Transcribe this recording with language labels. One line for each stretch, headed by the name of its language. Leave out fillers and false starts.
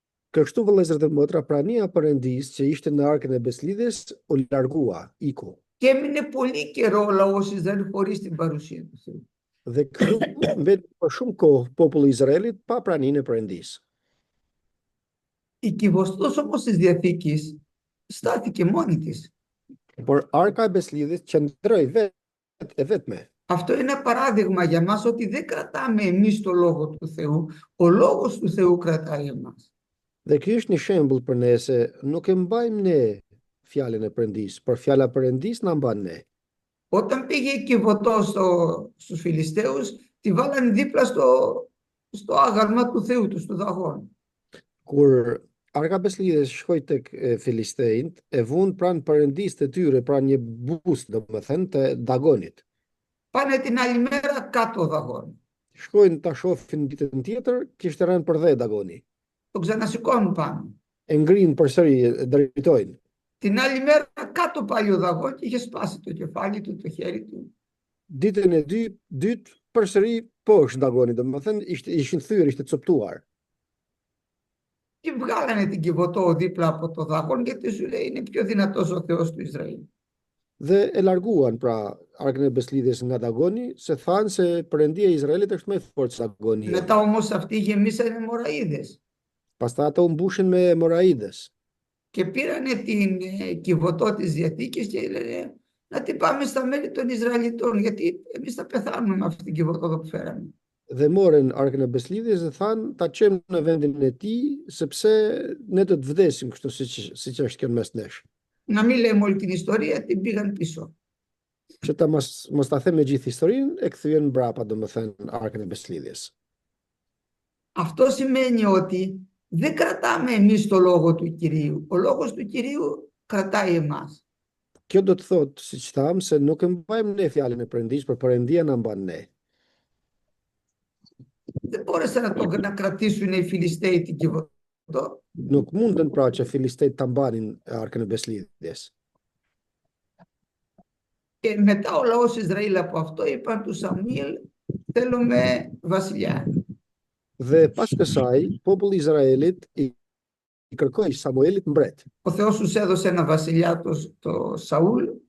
Albanian: Kështu vëllezër dhe motra, prania e Perëndisë që ishte në arkën e beslidhjes u largua, iku.
Greek: Και έμεινε πολύ καιρό ο λαός Ισραήλ χωρίς την παρουσία του Θεού.
Albanian: Dhe kështu mbet për shumë kohë populli i Izraelit pa praninë e Perëndisë.
Greek: Η Κιβωτός όμως της Διαθήκης στάθηκε μόνη της.
Albanian: Por arka e beslidhjes qëndroi vetme.
Greek: Αυτό είναι ένα παράδειγμα για μας ότι δεν κρατάμε εμείς το λόγο του Θεού, ο λόγος του Θεού κρατάει εμάς.
Albanian: Dhe ky është një shembull për ne se nuk e mbajmë ne fjalën e Perëndisë, por fjala e Perëndisë na mban ne.
Greek: Όταν πήγε η Κιβωτός στους Φιλιστέους, τη βάλανε δίπλα στο άγαλμα του Θεού τους, του Δαγών.
Albanian: Kur Arka Beslidhes shkoi tek filistejt, e vun pranë perëndisë të tyre, pranë një bust, domethënë, të Dagonit.
Greek: Πάνε την άλλη μέρα κάτω ο Δαγών.
Albanian: Shkojnë ta shohin ditën tjetër, kishte rënë për dhe Dagoni.
Greek: Το ξανασηκώνουν πάνω.
Albanian: E ngrinë përsëri, drejtojnë.
Greek: Την άλλη μέρα κάτω πάλι ο Δαγών και είχε σπάσει το κεφάλι του, το χέρι του.
Albanian: Ditën e dytë përsëri poshtë Dagoni, domethënë ishin thyer, ishte coptuar.
Greek: Και βγάλανε την Κιβωτό δίπλα από το Δαγών γιατί σου λέει είναι πιο δυνατός ο Θεός του Ισραήλ.
Albanian: Dhe e larguan pra Arkën e Beslidhes nga Dagoni, se thanë se Perëndia e Izraelit është më e fortë se Dagoni.
Greek: Μετά όμως αυτοί γεμίσανε μοραΐδες.
Albanian: Pastaj ata u mbushin me Moraidës.
Greek: Και πήρανε την Κιβωτό της Διαθήκης και λένε να την πάμε στα μέρη των Ισραηλιτών γιατί εμείς θα πεθάνουμε με αυτή την Κιβωτό εδώ που φέραμε.
Albanian: Dhe morën Arkën e Beslidhes dhe thanë ta çojmë në vendin e tij sepse ne do të vdesim kështu siç është kjo mes nesh.
Greek: Να μην λέμε όλη την ιστορία, την πήγαν πίσω.
Albanian: Që ta mos ta them me gjithë historinë, e kthyen mbrapa domethënë Arkën e Beslidhes.
Greek: Αυτό σημαίνει ότι δεν κρατάμε εμείς το λόγο του Κυρίου. Ο λόγος του Κυρίου κρατάει εμάς.
Albanian: Kjo do të thotë, siç tham, se nuk e mbajmë ne fjalën e Perëndisë, por Perëndia na mban ne.
Greek: Δεν μπόρεσαν να κρατήσουν οι Φιλιστέοι την Κιβωτό.
Albanian: Nuk mundën pra që filistejt ta mbanin Arkën e Beslidhes.
Greek: Και μετά ο λαός Ισραήλ από αυτό είπαν του Σαμουήλ θέλουμε βασιλιά.
Albanian: Dhe pas kësaj, populli i Izraelit i kërkoi Samuelit mbret.
Greek: Ο Θεός τους έδωσε ένα βασιλιά, το Σαούλ.